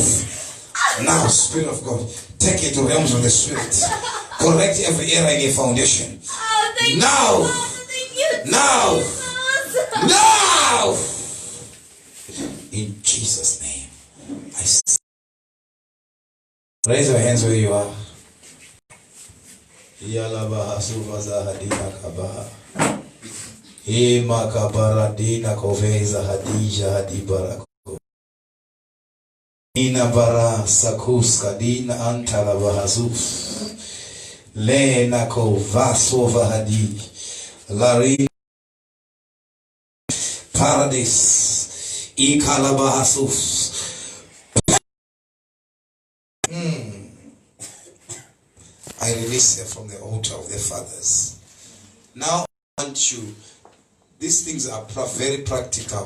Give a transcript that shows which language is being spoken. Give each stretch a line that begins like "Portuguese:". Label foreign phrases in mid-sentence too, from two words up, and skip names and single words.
English: Now, Spirit of God, take it to realms of the Spirit. Correct every error in your foundation. Oh, thank Now, you, Father, thank you, now, Jesus. now, in Jesus' name, I raise your hands where you are. Yalabaha suvaza hadina kabaha. Ima kabaradina koveza hadija hadibarako. Ina bara sakus kadina antala bahazuf. Lena kovasova hadi. Lari paradise. Ikalabahasuf. I release her from the altar of the fathers. Now I want you. These things are very practical.